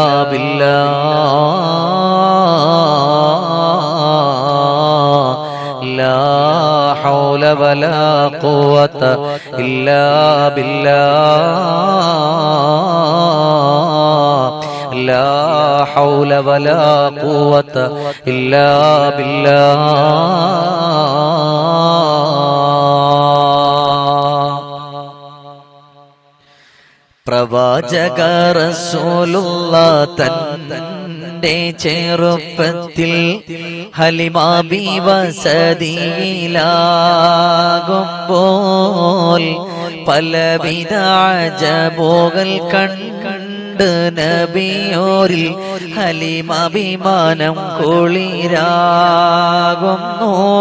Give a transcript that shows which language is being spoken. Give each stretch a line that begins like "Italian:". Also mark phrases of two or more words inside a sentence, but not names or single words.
Arabic: بالله لا حول ولا قوة إلا بالله لا حول ولا قوة إلا بالله.
Malayalam: പ്രവാചക റസൂലുള്ള തന്റെ ചെറുപ്പത്തിൽ ഹലിമാ ബീവി വസതിയിലാകുമ്പോൾ പലവിധ അജബുകൾ കണ്ട് നബിയോരിൽ ഹലിമഭിമാനം കുളിരാകുന്നു.